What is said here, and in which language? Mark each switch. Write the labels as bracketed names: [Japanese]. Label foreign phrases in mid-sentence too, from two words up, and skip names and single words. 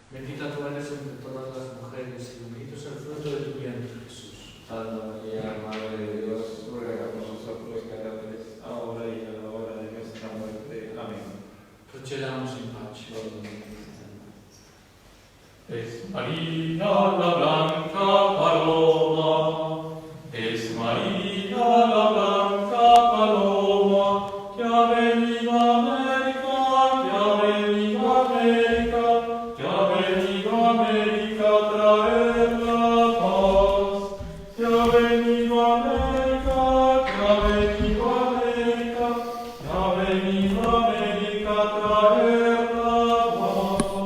[Spanish] Bendita tú eres entre todas las mujeres y bendito es el fruto de tu vientre, Jesús. Santa María, Madre de Dios, ruega por nosotros pecadores, ahora y a la hora de nuestra muerte. Amén. [Italian] Procediamo in pace. [Spanish] Es María la blanca paloma, es María la blanca paloma, que ha venido a América, que ha venido a América, que ha venido a América a traer la paz, que ha venido a América, que ha venido a América, que ha venido a América a traer la paz.